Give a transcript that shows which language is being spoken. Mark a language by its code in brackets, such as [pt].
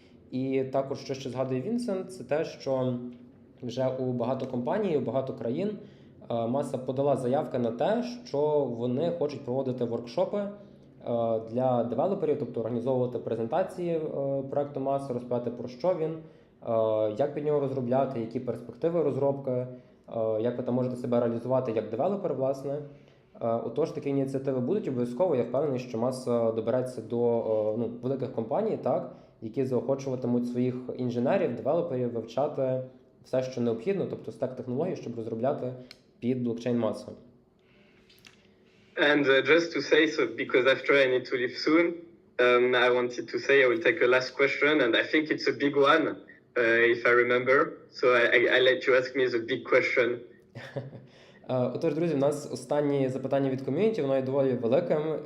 [uk] І також, що ще згадує Вінсент, це те, що вже у багато компаній, у багато країн Маса подала заявки на те, що вони хочуть проводити воркшопи для девелоперів, тобто організовувати презентації проекту Маса, розповідати про що він, як під нього розробляти, які перспективи розробки, як ви там можете себе реалізувати як девелопер, власне. Отож, такі ініціативи будуть обов'язково. Я впевнений, що Маса добереться до великих компаній, які заохочуватимуть своїх інженерів, девелоперів вивчати все, що необхідно, тобто стек технологій, щоб розробляти під блокчейн Маса. [en] And just to say, so because after I need to leave soon, I wanted to say I will take a last question, and I think it's a big one, if I remember. So I let you ask me the big question. [uk] Отож, друзі, у нас останнє запитання від ком'юніті, воно є доволі великим.